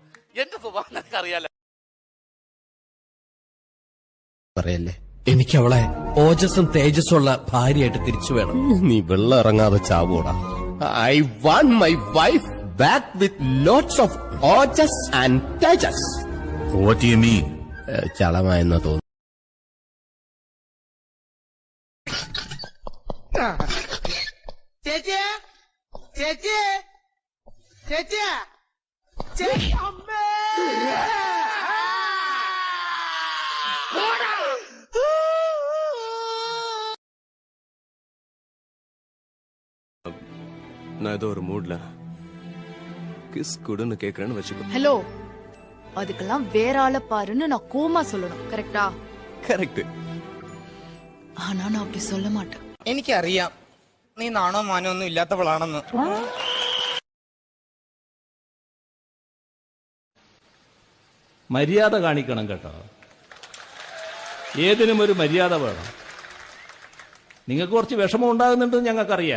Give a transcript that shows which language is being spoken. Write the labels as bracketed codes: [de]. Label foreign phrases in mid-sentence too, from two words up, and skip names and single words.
[ml] എന്റെ സ്വഭാവം നിനക്ക് അറിയാലോ. പറയല്ലേ, എനിക്ക് അവളെ ഓജസ്സും തേജസ്സും ഉള്ള ഭാര്യയായിട്ട് തിരിച്ചു വേണം. നീ വെള്ളം ഇറങ്ങാതെ ചാവൂടാ. [en] I want my wife back with lots of ojas and tejas. What do you mean? [ml] ചളമായെന്ന് തോന്നുന്നു. ചേച്ചി, ചേച്ചി, ചേച്ചി, ചേച്ചി, അമ്മേ. [ta] நான் ஏதோ ஒரு மூட்ல கிஸ் குடுன்னு கேக்குறேன்னு வச்சுக்கோ. ஹலோ, அதுக்கெல்லாம் வேற ஆளை பாருன்னு நான் கோமா சொல்லணும், கரெக்டா? கரெக்ட். ஆனா நான் அப்படி சொல்ல மாட்டேன். [ml] എനിക്കറിയാം നീ നാണോ മാനോ ഒന്നും ഇല്ലാത്തവളാണെന്ന്. മര്യാദ കാണിക്കണം കേട്ടോ. ഏതിനും ഒരു മര്യാദ വേണം. നിങ്ങൾക്ക് കുറച്ച് വിഷമം ഉണ്ടാകുന്നുണ്ടെന്ന് ഞങ്ങൾക്കറിയാം.